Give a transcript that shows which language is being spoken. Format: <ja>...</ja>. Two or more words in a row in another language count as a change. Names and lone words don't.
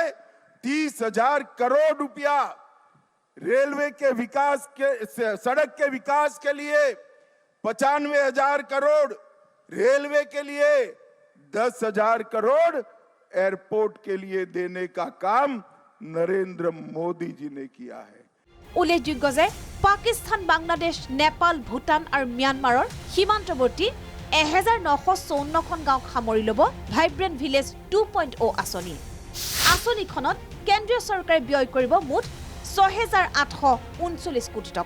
<hi>30,000 करोड़ रुपया रेलवे के विकास के, सड़क के विकास के लिए 95,000 करोड़, रेलवे के लिए 10,000 करोड़ एयरपोर्ट के लिए देने का काम नरेंद्र मोदी जी ने किया है।</hi> <as>উল্লেখযোগ্য যে পাকিস্তান, বাংলাদেশ, নেপাল, ভূটান আৰু ম্যানমাৰৰ সীমান্তৱৰ্তী 1954খন গাঁওক সামৰি ল'ব ভাইব্ৰেণ্ট ভিলেজ 2.0 আঁচনি। আঁচনিখনত কেন্দ্ৰীয় চৰকাৰে ব্যয় কৰিব মুঠ 6,839 কোটি টকা।</as>